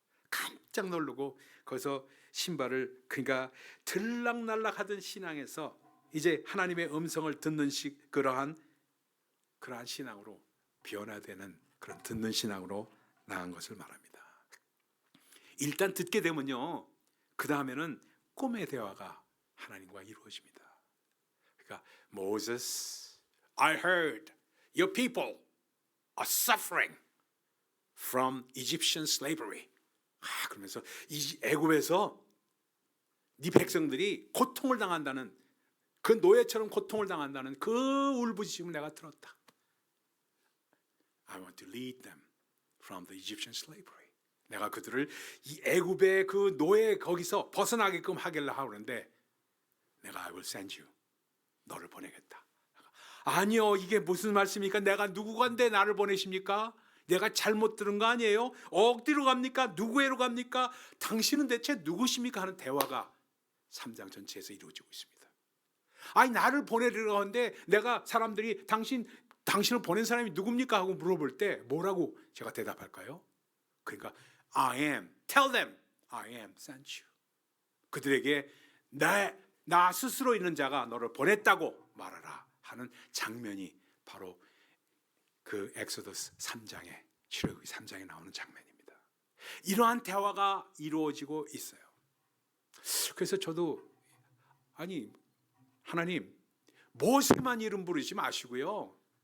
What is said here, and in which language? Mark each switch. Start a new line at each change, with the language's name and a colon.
Korean: 깜짝 놀라고 거기서 신발을 그러니까 들락날락하던 신앙에서 이제 하나님의 음성을 듣는 그러한 신앙으로 변화되는 그런 듣는 신앙으로 나간 것을 말합니다. 일단 듣게 되면요, 그 다음에는 꿈의 대화가 하나님과 이루어집니다. 그러니까
English: Moses, I heard your people are suffering from Egyptian slavery.
Korean: 그러면서 이 애굽에서 네 백성들이 고통을 당한다는 그 노예처럼 고통을 당한다는 그 울부짖음을 내가 들었다.
English: I want to lead them from the Egyptian slavery.
Korean: 내가 그들을 이 애굽의 그 노예 거기서 벗어나게끔 하길래 하는데 내가
English: I will send you.
Korean: 너를 보내겠다. 아니요, 이게 무슨 말씀입니까? 내가 누구간데 나를 보내십니까? 내가 잘못 들은 거 아니에요? 어디로 갑니까? 누구에로 갑니까? 당신은 대체 누구십니까? 하는 대화가 3장 전체에서 이루어지고 있습니다. 아니 나를 보내려고 하는데 내가 사람들이 당신을 보낸 사람이 누굽니까? 하고 물어볼 때 뭐라고 제가 대답할까요? 그러니까
English: I am, tell them I am sent you.
Korean: 그들에게 나 스스로 있는 자가 너를 보냈다고 말하라 하는 장면이 바로 그 엑소더스 3장에 출애굽기 3장에 나오는 장면입니다. 이러한 대화가 이루어지고 있어요. 그래서 저도 아니 하나님 모세만 이름 부르지 마시고요.